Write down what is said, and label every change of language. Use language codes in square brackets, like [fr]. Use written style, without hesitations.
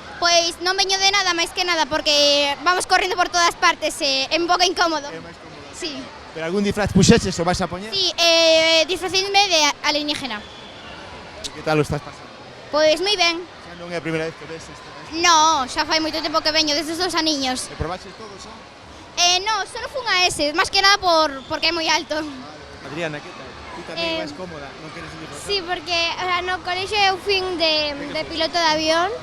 [gl] Pois non veño de nada máis que nada porque vamos correndo por todas partes e é un pouco incómodo. É máis cómoda. Sí, Pero algún disfraz puxeches o vas a poñer? sí, disfracinme de alienígena. [es] ¿Y qué tal lo estás pasando? [gl] Pois moi ben. Sí. Xa non é a primeira vez que ves esta. No, xa fai moito tempo que veño, desde os 2 aniños. E probaches todo xa? No, solo fun a ese, máis que nada porque é moi alto. Adriana, que tal? Ti tamén vais cómoda, non queres ir disfrazada? Sí, porque no colexio eu fin de piloto de avión.